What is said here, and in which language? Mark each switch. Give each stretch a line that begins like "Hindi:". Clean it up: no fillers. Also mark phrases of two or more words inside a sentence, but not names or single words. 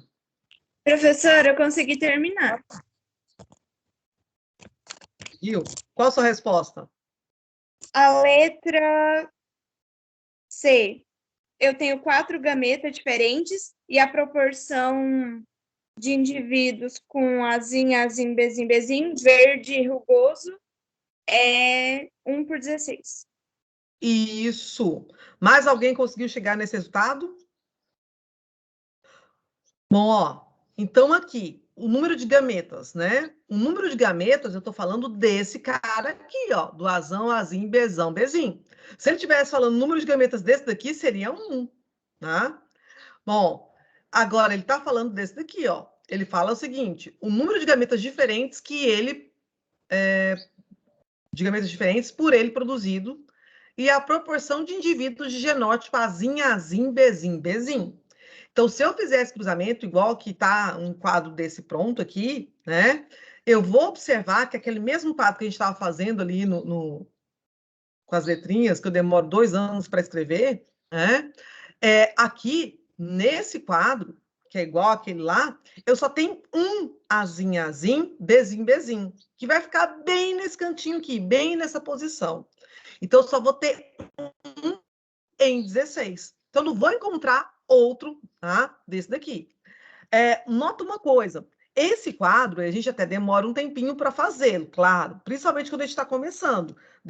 Portuguese: Professora, eu consegui terminar. Viu? Qual a sua resposta? A letra C. Eu tenho 4 gametas diferentes e a proporção de indivíduos com azim, azim, bezim, bezim, verde e rugoso é 1/16. Isso. Mais alguém conseguiu chegar nesse resultado? Bom, ó, então aqui, o número de gametas, né? O número de gametas, eu estou falando desse cara aqui, ó, do azão, azim, bezão, bezim. Se ele estivesse falando o número de gametas desse daqui, seria 1, tá? Bom, agora ele está falando desse daqui, ó. Ele fala o seguinte, o número de gametas diferentes que ele... de gametas diferentes por ele produzido e a proporção de indivíduos de genótipo azim, azim, bezim, bezim. Então, se eu fizer esse cruzamento, igual que está um quadro desse pronto aqui, né? Eu vou observar que aquele mesmo quadro que a gente estava fazendo ali com as letrinhas, que eu demoro 2 anos para escrever, né? Aqui, nesse quadro, que é igual aquele lá, eu só tenho um azim, azim, bezim, bezim, que vai ficar bem nesse cantinho aqui, bem nessa posição. Então, eu só vou ter um em 16. Então, não vou encontrar outro, tá? Desse daqui. Nota uma coisa, esse quadro, a gente até demora um tempinho para fazê-lo, claro, principalmente quando a gente está começando.